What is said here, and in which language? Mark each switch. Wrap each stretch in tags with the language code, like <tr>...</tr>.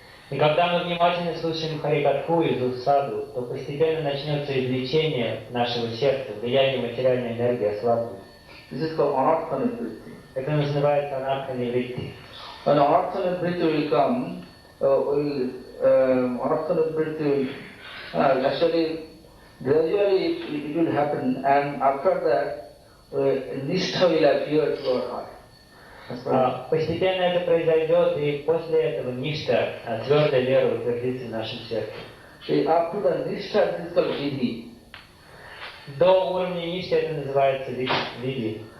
<ru>И когда мы внимательно слушаем харикатху из уст саду, то постепенно начнется излечение нашего сердца, влияние материальной энергии ослабнет.</ru> <en>This is called anartha nivritti.</en> <ru>Это называется анартха нивритти.</ru> <en>When anartha nivritti will come, anartha nivritti will actually gradually it will happen, and after that nishtha will appear to our heart.</en> <ru>Постепенно это произойдет, и после этого ништа, твердая вера утвердится в нашем сердце.</ru> <en>Up to the nishta, this is called vidhi.</en> <ru>До уровня ништа это называется види.</ru>